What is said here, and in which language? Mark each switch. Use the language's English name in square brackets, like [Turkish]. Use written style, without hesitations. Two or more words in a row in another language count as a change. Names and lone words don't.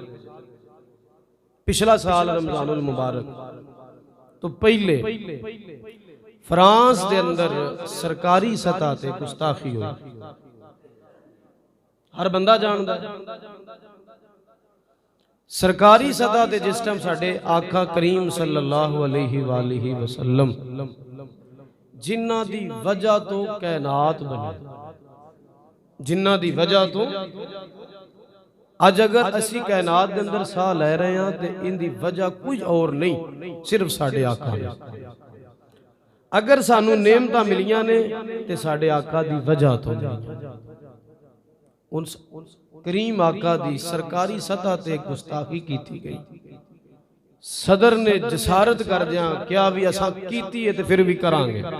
[Punjabi] پچھلا سال رمضان المبارک تو پہلے فرانس کے اندر سرکاری سطح تے گستاخی ہوئی، ہر بندہ جاندا. سرکاری سطح تے جس ٹائم ساڈے آقا کریم [Arabic] صلی اللہ علیہ وسلم [Punjabi] جنہاں دی وجہ تو کائنات بنی، جنہاں دی وجہ تو اج اگر اسی کائنات کے اندر ساہ لے رہے ہیں [Urdu] تو ان کی وجہ کوئی اور نہیں، صرف [Punjabi] ساڈے آقا نے. اگر سانوں نعمتاں ملیاں نے تے ساڈے آقا دی وجہ تو ملیاں. اس کریم آقا دی سرکاری سطح تے گستاخی کی گئی. صدر نے جسارت کر دیا کیا بھی اساں کیتی ہے تو پھر بھی کراں گے.